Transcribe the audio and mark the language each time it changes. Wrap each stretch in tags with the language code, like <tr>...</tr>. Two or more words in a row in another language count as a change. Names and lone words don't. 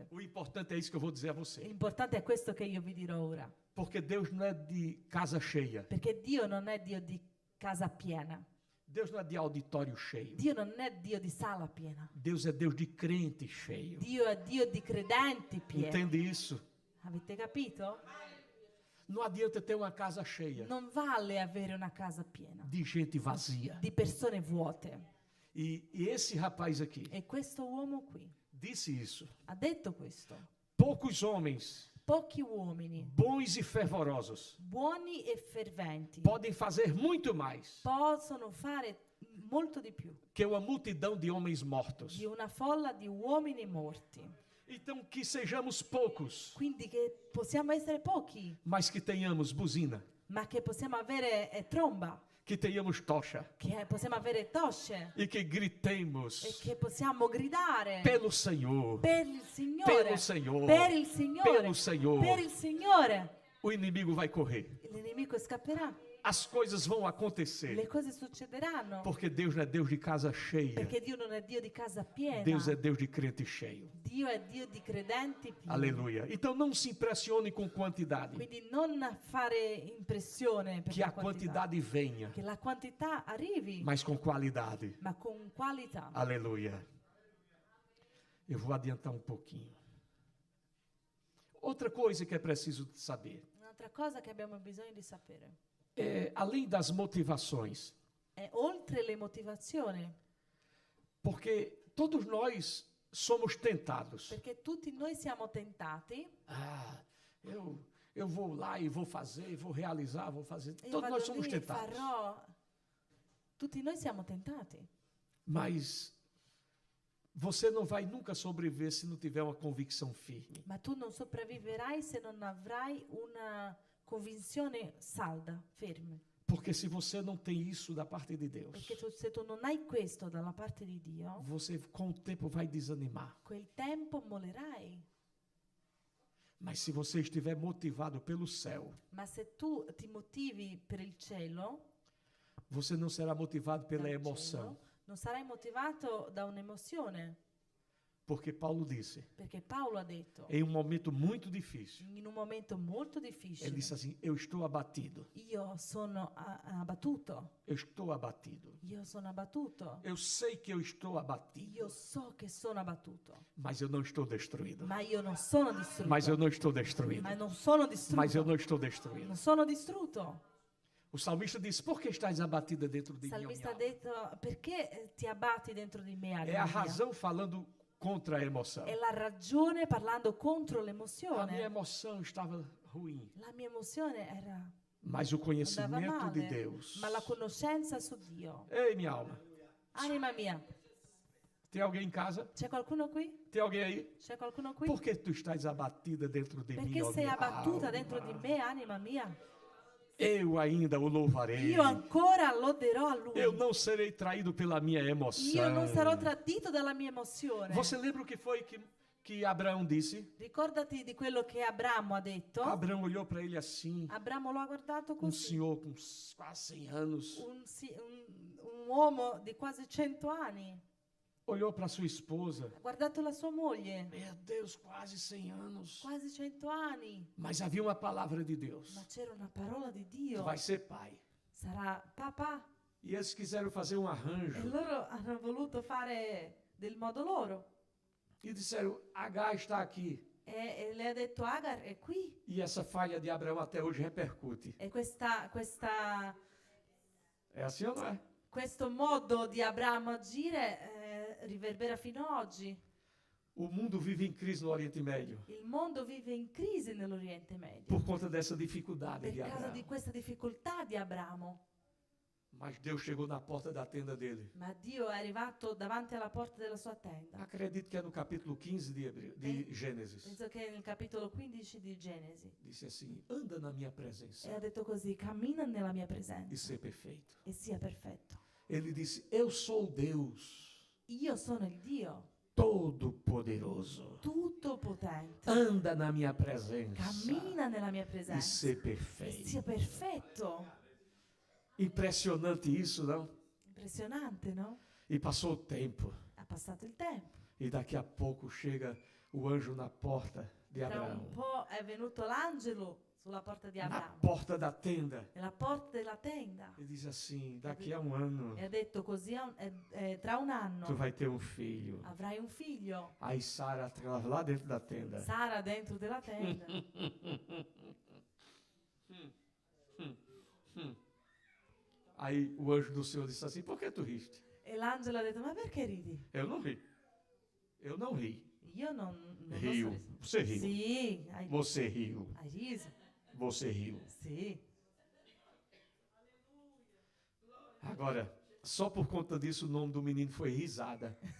<pt>O importante é isso que eu vou dizer a você.</pt> <it>L'importante è questo che io vi dirò ora.</it> <pt>Porque Deus não é de casa cheia.</pt> <it>Perché Dio non è Dio di casa piena.</it> <pt>Deus não é de auditório cheio.</pt> <it>Dio non è Dio di sala piena.</it> <pt>Deus é Deus de crente cheio.</pt> <it>Dio è Dio di credenti pieni.</it> <pt>Entende isso?</pt> <it>Avete capito?</it> <pt>Não adianta ter uma casa cheia</pt> <it>Non vale avere una casa piena</it> <pt>de gente vazia.</pt> <it>di persone vuote.</it> <pt>E esse rapaz aqui</pt> <it>E questo uomo qui</it> <pt>disse isso.</pt> <it>ha detto questo.</it> <pt>Poucos homens</pt> <it>Pochi uomini,</it> <pt>bons e fervorosos</pt> <it>buoni e ferventi,</it> <pt>podem fazer muito mais</pt> <it>possono fare molto di più</it> <pt>que uma multidão de homens mortos.</pt> <it>di una folla di uomini morti.</it> <pt>Então que sejamos poucos,</pt> <it>Quindi che possiamo essere pochi,</it> <pt>mas que tenhamos buzina,</pt> <it>ma che possiamo avere tromba,</it> <pt>que tenhamos tocha</pt> <it>che possiamo avere tosce</it> <pt>e que</pt> <it>e</it> <pt>gritemos</pt> <it>che possiamo gridare</it> <pt>pelo Senhor,</pt> <it>per il Signore,</it> <pt>pelo Senhor,</pt> <it>per il Signore,</it> <pt>pelo Senhor.</pt> <it>per il Signore.</it> <pt>O inimigo vai correr.</pt> <it>L'inimico scapperà,</it> <pt>As coisas vão</pt> <it>le</it> <pt>acontecer,</pt> <it>cose succederanno,</it> <pt>porque Deus não é Deus de casa cheia.</pt> <it>perché Dio non è Dio di casa piena,</it> <pt>Deus é Deus de crente cheio.</pt> <it>Dio è Dio di credenti pieni.</it> <pt>Aleluia. Então não se impressione com quantidade.</pt> <it>Quindi non fare impressione per</it> <pt>Que</pt> <it>la</it> <pt>a quantidade venha,</pt> <it>che la quantità arrivi,</it> <pt>mas com qualidade.</pt> <it>ma con qualità.</it> <pt>Aleluia. Eu vou adiantar um pouquinho. Outra coisa que é preciso saber</pt> <it>Un'altra cosa che abbiamo bisogno di sapere</it> <pt>é, além das motivações,</pt> <it>è oltre le motivazioni,</it> <pt>porque todos nós somos tentados.</pt> <it>perché tutti noi siamo tentati.</it> <pt>Ah, eu vou lá e vou fazer, vou realizar, vou fazer.</pt> <it>Io</it> <pt>Todos nós</pt> <it>vado</it> <pt>somos</pt> <it>lì e</it> <pt>tentados.</pt> <it>farò. Tutti noi siamo tentati.</it> <pt>Mas você não vai nunca sobreviver se não tiver uma convicção firme.</pt> <it>Ma tu non sopravviverai se non avrai una convinzione salda, ferma.</it> <pt>Porque se você não tem isso da parte de Deus,</pt> <it>Perché se tu non hai questo dalla parte di Dio,</it> <pt>você com o tempo vai desanimar.</pt> <it>quel tempo mollerai.</it> <pt>Mas se você estiver motivado pelo céu,</pt> <it>Ma se tu ti motivi per il cielo,</it> <pt>você não será motivado pela</pt> <it>dal</it> <pt>emoção.</pt> <it>cielo, non sarai motivato da un'emozione.</it> <pt>Porque Paulo disse,</pt> <it>Perché Paolo ha detto,</it> <pt>em um momento muito difícil,</pt> <it>in un momento molto</it> <pt>ele</pt> <it>difficile,</it> <pt>disse assim: Eu estou abatido,</pt> <it>io sono abbattuto,</it> <pt>eu estou abatido.</pt> <it>io sono abbattuto,</it> <pt>Eu sei que eu estou abatido,</pt> <it>io so che sono abbattuto,</it> <pt>mas eu não estou destruído.</pt> <it>ma io non sono distrutto,</it> <pt>Mas eu não estou destruído.</pt> <it>ma non sono distrutto,</it> <pt>Mas eu não estou destruído.</pt> <it>non sono distrutto.</it> <pt>O salmista disse: Por que estás abatida dentro de</pt> <it>Il</it> <pt>mim? ó</pt> <it>salmista ha</it> <pt>minha alma?</pt> <it>detto, perché ti abbatti dentro di me,</it> <pt>É</pt> <it>anima</it> <pt>a</pt> <it>mia?</it> <pt>razão falando contra a emoção.</pt> <it>È la ragione parlando contro</it> <pt>A minha</pt> <it>l'emozione.</it> <pt>emoção estava ruim,</pt> <it>La mia emozione era</it> <pt>mas o</pt> <it>andava</it> <pt>conhecimento de</pt> <it>male,</it> <pt>Deus.</pt> <it>ma la conoscenza su Dio.</it> <pt>Ei, minha alma,</pt> <it>Anima mia,</it> <pt>tem alguém em casa?</pt> <it>c'è qualcuno qui?</it> <pt>Tem alguém aí?</pt> <it>C'è qualcuno qui?</it> <pt>Por que tu estás abatida dentro de mim,</pt> <it>Perché</it> <pt>ó</pt> <it>sei</it> <pt>minha</pt> <it>abbattuta</it> <pt>alma?</pt> <it>dentro di me, anima mia?</it> <pt>Eu ainda o louvarei.</pt> <it>Io ancora loderò a Lui.</it> <pt>Eu não serei traído pela minha emoção.</pt> <it>Io non sarò tradito dalla mia emozione.</it> <pt>Você lembra o que foi que Abraão disse?</pt> <it>Ricordati di quello che Abramo ha detto.</it> <pt>Abraão olhou para ele assim,</pt> <it>Abramo lo ha guardato</it> <pt>um</pt> <it>così.</it> <pt>senhor com quase 100 anos,</pt> <it>Un uomo di quasi 100 anni.</it> <pt>olhou para sua esposa.</pt> <it>Ha guardato la sua moglie.</it> <pt>Meu Deus, quase 100 anos.</pt> <it>Quasi 100 anni.</it> <pt>Mas havia uma palavra de Deus.</pt> <it>Ma c'era una parola di</it> <pt>Tu</pt> <it>Dio.</it> <pt>vai ser pai.</pt> <it>Sarà papà.</it> <pt>E eles quiseram fazer um</pt> <it>E</it> <pt>arranjo.</pt> <it>loro hanno voluto fare del modo loro.</it> <pt>E disseram, Agar está aqui.</pt> <it>E le ha detto Agar è qui.</it> <pt>E essa falha de Abraão até hoje repercute.</pt> <it>E</it> <pt>É assim ou não é?</pt> <it>questo modo di Abramo agire riverbera fino ad oggi.</it> <pt>O mundo vive em crise no Oriente Médio.</pt> <it>Il mondo vive in crisi nell'Oriente Medio</it> <pt>Por conta dessa dificuldade</pt> <it>per</it> <pt>de</pt> <it>causa</it> <pt>Abraão.</pt> <it>di questa difficoltà di Abramo.</it> <pt>Mas Deus chegou na porta da tenda dele.</pt> <it>Ma Dio è arrivato davanti alla porta della sua tenda.</it> <pt>Acredito que é no capítulo 15 de Gênesis.</pt> <it>Penso che è nel capitolo 15 di Genesi.</it> <pt>Disse assim: anda na minha presença</pt> <it>E ha detto così: cammina nella mia</it> <pt>e</pt> <it>presenza</it> <pt>ser perfeito.</pt> <it>e sia perfetto.</it> <pt>Ele disse: eu sou Deus</pt> <it>Io sono il Dio</it> <pt>Todo-Poderoso.</pt> <it>tutto potente.</it> <pt>Anda na minha presença</pt> <it>Cammina nella mia</it> <pt>e</pt> <it>presenza</it> <pt>ser</pt> <it>e</it> <pt>perfeito.</pt> <it>sia perfetto.</it> <pt>Impressionante isso, não?</pt> <it>Impressionante, no?</it> <pt>E passou o tempo.</pt> <it>Ha passato il tempo.</it> <pt>E daqui a pouco chega o anjo na porta de</pt> <it>Tra un</it> <pt>Abraão.</pt> <it>po' è venuto l'angelo sulla porta di</it> <pt>Na</pt> <it>Abramo,</it> <pt>porta da tenda.</pt> <it>nella porta della tenda,</it> <pt>E diz assim: daqui a um ano</pt> <it>e ha detto così: tra un</it> <pt>tu</pt> <it>anno</it> <pt>vai ter um filho.</pt> <it>avrai un figlio.</it> <pt>Aí Sara estava lá dentro da tenda.</pt> <it>Sara dentro della tenda.</it> <pt>Aí o anjo do Senhor disse assim: por que tu riste?</pt> <it>E l'angelo ha detto: ma perché ridi?</it> <pt>Eu não ri. Eu não ri.</pt> <it>Io non</it> <pt>Riu.</pt> <it>posso ridere.</it> <pt>Você riu.</pt> <it>Sì,</it> <pt>Você riu.</pt> <it>hai riso.</it> <pt>Você riu.</pt> <it>Sì.</it> <pt>Agora, só por conta disso o nome do menino foi Risada.</pt>